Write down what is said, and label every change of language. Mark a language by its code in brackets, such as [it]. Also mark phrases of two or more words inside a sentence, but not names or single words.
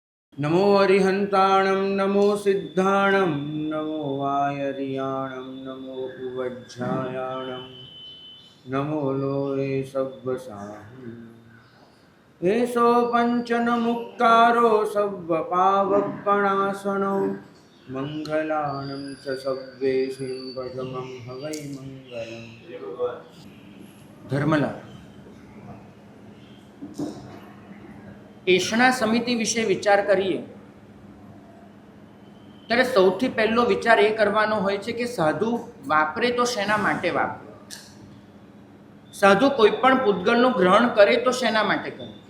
[pra] नमो अरिहंताणं नमो सिद्धाणं नमो वायरियाणं नमो उवज्झायाणं नमो लोये सव्वसाहम् एषो पञ्चनमुक्तारो सव्वपावपणासनो मङ्गलानं च सव्वेशिं भजमं हवै मङ्गलम्। [gu] धर्मला એષણા સમિતિ વિશે વિચાર કરીએ ત્યારે સૌથી પહેલો વિચાર એ કરવાનો હોય છે કે સાધુ વાપરે તો શેના માટે વાપરે, સાધુ કોઈ પણ પૂતગલનું ગ્રહણ કરે તો શેના માટે કરે।